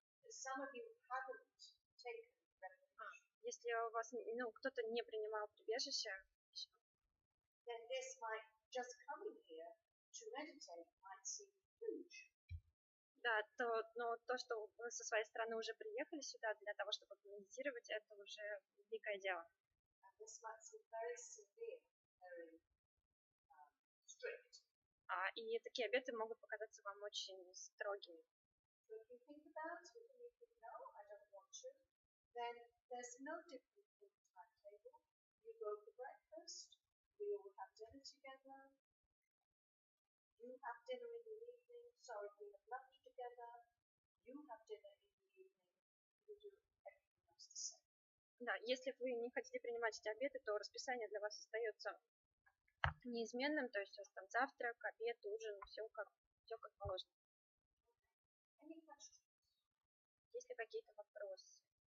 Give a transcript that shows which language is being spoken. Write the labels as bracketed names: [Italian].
[English] Some of you haven't taken refuge. [Russian] Если у вас, кто-то не принимал прибежище, [English] then this might just coming here to meditate might seem huge. [Russian] Да, но то, что вы со своей стороны уже приехали сюда для того, чтобы медитировать, это уже великое дело. [English] And this might seem very severe, very strict. [Russian] И такие обеты могут показаться вам очень строгими. [English] So if you think about it and you think, no, I don't want to, then there's no difference in the timetable. You go for breakfast, we all have dinner together, you have dinner in the evening, sorry, we have lunch together, you have dinner in the evening, we do everything else the same. [Russian] Да, если вы не хотите принимать эти обеты, то расписание для вас остается неизменным, то есть у вас там завтрак, обед, ужин, все как положено. Есть ли какие-то вопросы?